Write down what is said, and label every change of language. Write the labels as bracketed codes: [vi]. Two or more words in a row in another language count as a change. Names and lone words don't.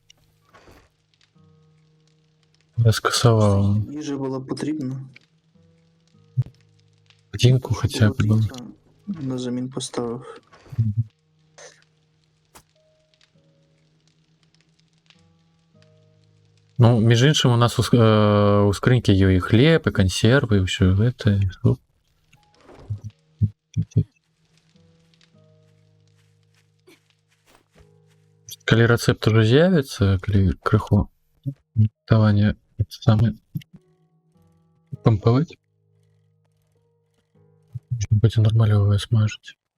[be] Я скасаваў. [uk] Їжа була потрібна. Годинку хотя б. Було піца, на замін поставив. [be] Ну, між іншым, у нас у скрынькі ёй і хлеб, і кансервы, і ўсё гэта. Калі рэцэпт ужо з'явіцца, калі крыху гатаванне самы пампаваць, будзе нармалёвае смажыць.